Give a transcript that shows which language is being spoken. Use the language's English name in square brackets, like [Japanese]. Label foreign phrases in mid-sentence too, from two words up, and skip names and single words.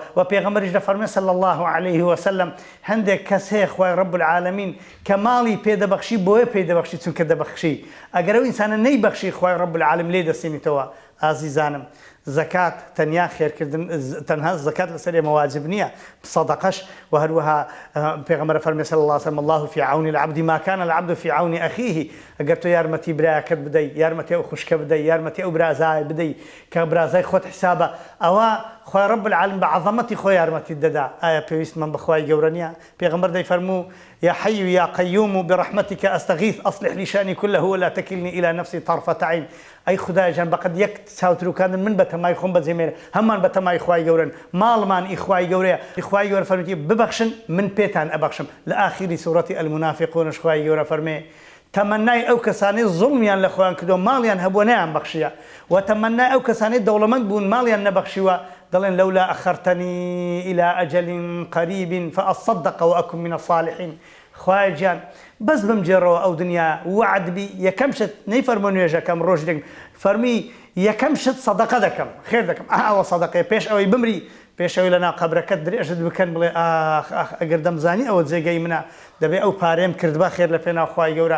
[Central Kurdish] و پێغەمبەریش دەفەرمێ [Arabic] صلی الله علیه وسلم [Central Kurdish] هەندێک کەس هەیە خوای [Arabic] رب العالمین [Central Kurdish] کە ماڵی پێدەبەخشی بۆیە پێدەبەخشی چونکە دەبەخشی. ئەگەر ئەو ئینسانە نەیبەخشی خوای [Arabic] رب العالمین [Central Kurdish] لێ دەستێنیتەوە. ئازیزانم زەکات تەنیا خێرکردن، تەنها زەکات لەسەر ئێمە واجب نییە، سەدەقەش و هەروەها پێغەمبەر فەرمێ [Arabic] صلی الله علیه وسلم الله في عون العبد ما كان العبد في عون اخيه. [Central Kurdish] ئەگەر تۆ یارمەتی برایەکەت بدەی، یارمەتی ئەو خوشکە بدەی، یارمەتی ئەو برازای بدەی کە برازای خۆت حسابە، ئەوە خوای [Arabic] رب العالمین [Central Kurdish] بە عەظەمەتی خۆی یارمەتی دەدا. ئایا پێویستمان بەخوای گەورە نییە؟ پێغەمبەر دەیفەرموو [Arabic] يا حي يا قيوم برحمتك أستغيث أصلح لي شأني كله ولا تكلني إلى نفسي طرفة عين. [Central Kurdish] أي خدای جان بەقەد یەک چاوتروکاندن من بەتەمای خۆم بەجێمێرە، هەمان بەتەمای خوای گەورەن، ماڵمان ئیخوای گەورەیە. خوای گەورە فەرمێتی ببەخشن من پێتان ئەبەخشم. لە ئاخری سوورەتی المنافقونش خوای گەورە فەرمێ تەمەنای ئەو کەسانەی زوڵمیان لە خۆیان کردووە ماڵیان هەبووە نەیان بەخشیە، و تەمەنای ئەو کەسانەی دەوڵەمەند بوون ماڵیان نەبەخشیوە دەڵێن [Arabic] لەولا ئەخەرتەنی إلى أجل قريب فأصدق وأكن من الصالحين. [Central Kurdish] خوای جان بەس بمجێڕەوە ئەو دنیا وعد بی یەکەم شت نەیفەرمە نوێژەکەم ڕۆژ دەکەم، فەرمی یەکەم شت سەدەقە دەکەم، خێر دەکەم. ئەوە سەدەقەیە پێش ئەوەی بمری، پێش ئەوەی لەناو قەبرەکەت درێژت بکەن بڵێ ئەگەر دەمزانی ئەوە جێگەی منە دەبێ ئەو پارەیەم کردبا خێر لە پێناو خوای گەورە.